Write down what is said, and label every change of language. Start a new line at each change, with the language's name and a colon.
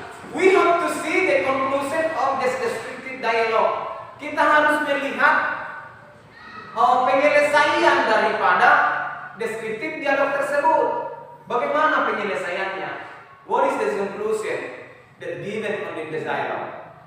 English: We have to see the conclusion of this descriptive dialogue.
Indonesian: Kita harus melihat penyelesaian daripada deskriptif dialog tersebut. Bagaimana penyelesaiannya?
English: What is the conclusion that given on this dialogue?